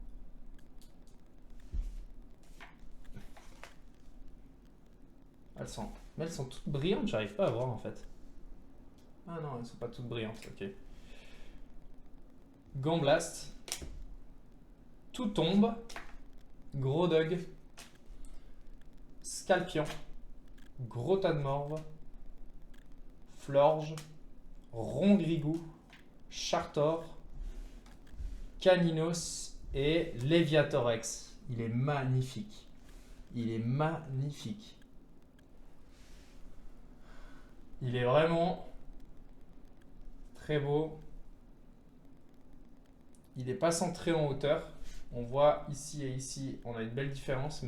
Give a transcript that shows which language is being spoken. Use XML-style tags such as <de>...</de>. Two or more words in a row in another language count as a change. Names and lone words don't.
<fr>Mais elles sont toutes brillantes, j'arrive pas à voir en fait. Ah non, elles sont pas toutes brillantes, ok. Gamblast. Tout tombe. Gros Dog. Scalpion. Gros tas de morve. Florge. Rongrigou. Chartor. Caninos et Léviatorex. Il est magnifique. Il est magnifique. Il est vraiment très beau. Il n'est pas centré en hauteur. On voit ici et ici, on a une belle différence.</fr>